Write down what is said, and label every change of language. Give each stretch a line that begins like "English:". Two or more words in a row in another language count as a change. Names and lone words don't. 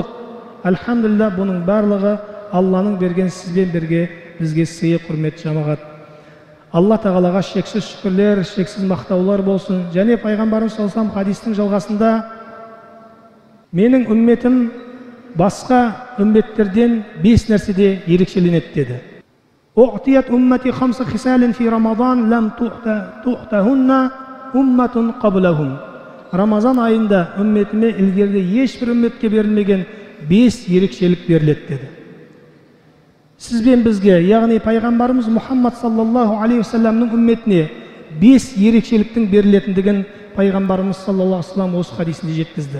Kazakh: Альхамдулилля, бұның барлығы Алланың берген, сізбен бірге бізге сыйы, құрмет, жамағат. Алла Тағалаға шексіз шүкірлер, шексіз мақтаулар болсын. Және пайғамбарымыз
Arabic: صلى الله عليه
Kazakh: хадистің жалғасында: "Менің үмметім басқа үмметтерден 5 нәрседе ерекшеленеді" деді.
Arabic: "أعطيت أمتي خمس خصال في رمضان لم تعطهن أمة قبلهم."
Kazakh: Рамазан айында үмметіме ілгерде ешбір үмметке берілмеген 5 ерекшелік беріледі деді. Сізбен бізге, яғни пайғамбарымыз Мұхаммад
Arabic: صلى الله عليه وسلم
Kazakh: үмметіне 5 ерекшеліктің берілетіндігін пайғамбарымыз
Arabic: صلى الله عليه وسلم
Kazakh: осы хадисінде жеткізді.